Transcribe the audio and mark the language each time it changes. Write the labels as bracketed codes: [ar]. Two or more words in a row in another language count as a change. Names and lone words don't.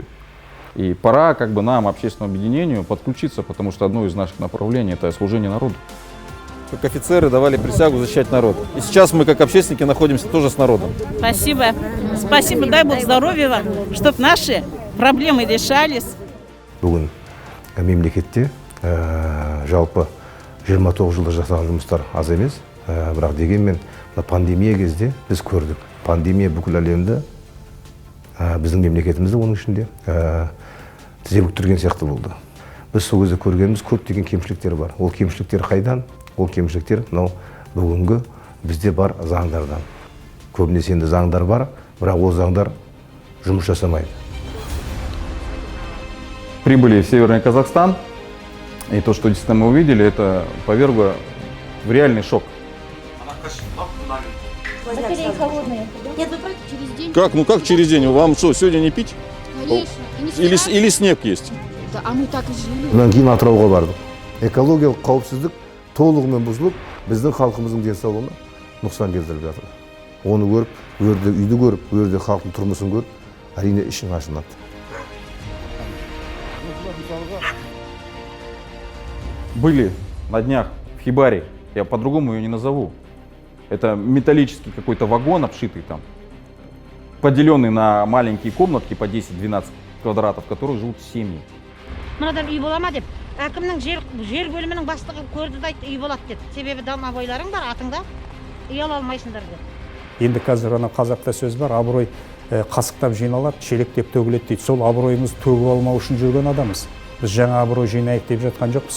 [ru] И пора нам, общественному объединению, подключиться, потому что одно из наших направлений – это служение народу. Как офицеры давали присягу защищать народ. И сейчас мы, как общественники, находимся тоже с народом. Спасибо. Спасибо, дай Бог здоровья вам, чтобы наши проблемы решались. [kk] Бүгін мемлекетте жалпы 29 жылда жасаған жұмыстар аз емес. Бірақ дегенмен пандемия кезде біз көрдік. Пандемия бүкіл әлемді, біздің мемлекетімізді оның ішінде тізе бүктірген сияқты болды. Біз сол кезде көргеніміз көптеген кемшіліктер бар. Ол кемшіліктер қайдан? Ол кемшіліктер бүгінгі бізде бар заңдардан. Көбінесе енді заңдар бар, бірақ ол заңдар жұмыс жасамайды. [ru] Прибыли в Северный Казахстан, и то, что действительно мы увидели, это повергло в реальный шок. Батареи холодные. Нет, вы брать через день. Как? Ну как через день? Вам что, сегодня не пить? Конечно. Или снег есть? Да, а мы так и жили. [kk] Бұдан кейін Атырауға бардық. Экологиялық қауіпсіздік толығымен бұзылып, біздің халқымыздың денсаулығына нұқсан келтіріп жатыр. Оны көріп, өрде үйді көріп, өрде халықтың тұрмысын көріп, әрине ішің ашынады. [ru] Были на днях в Хибаре, я по-другому ее не назову. Это металлический какой-то вагон, обшитый там, поделенный на маленькие комнатки по 10-12 квадратов, в которых живут семьи. [kk] Мынадан үй бола ма деп, әкімнің жер бөлімінің бастығы көрді да үй болады деді. Себебі дама бойларың бар, атыңда үй ала алмайсыңдар деді. Енді қазір ана қазақта сөз бар, абырой қасықтап жиналады, шелектеп төгіледі дейді. Сол абыройымыз төгіп алмау үшін жүрген адамыз. Біз жаңа абырой жинайық деп жатқан жоқпыз.